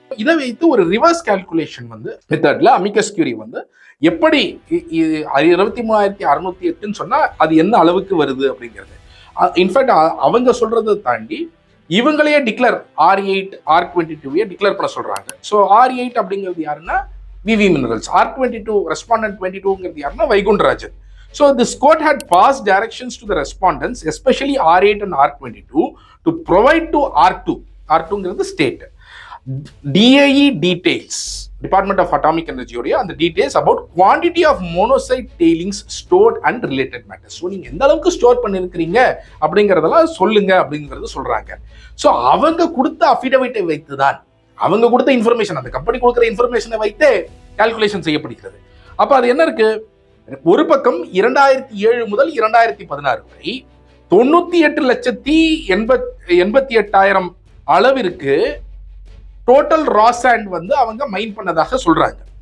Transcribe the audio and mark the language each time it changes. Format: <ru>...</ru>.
<ta>இதை வைத்து ஒரு ரிவர்ஸ் கால்குலேஷன் வந்து மெத்தட்ல அமிக்கஸ் கியூரி வந்து எப்படி 23,608 சொன்னா அது என்ன அளவுக்கு வருது அப்படிங்கிறது. இன்ஃபேக்ட் அவங்க சொல்றதை தாண்டி இவங்களே டிக்ளேர் R8 R22 டிக்ளேர் பண்ண சொல்றாங்க. ஸோ R8 அப்படிங்கிறது யாருன்னா விவி மினரல்ஸ், R22 ரெஸ்பாண்டன்ட் 22ங்கிறது யாருன்னா Vaikundarajan.</ta> <en>So this court had passed directions to the respondents especially R8 and R22 to provide to R2ங்கிறது state DAE details, Department of Atomic Energy உடைய அந்த details about quantity of monocyte tailings stored and related matters.</en> <ta>So நீங்க எந்த அளவுக்கு store பண்ணிருக்கிறீங்க அப்படிங்கறதெல்லாம் சொல்லுங்க அப்படிங்கிறது சொல்றாங்க. So அவங்க கொடுத்த அஃபிடவிட்டை வைத்துதான், அவங்க கொடுத்த இன்ஃபர்மேஷன், அந்த கம்பெனி கொடுக்குற இன்ஃபர்மேஷனை வைத்து கால்குலேஷன் செய்யப்படுகிறது. அப்ப அது என்ன இருக்கு, ஒரு பக்கம் 2007 முதல் 2016 வரை 98,88,000 அளவிற்கு டோட்டல் ரா சாண்ட் வந்து அவங்க மைன் பண்ணதாக சொல்றாங்க.</ta>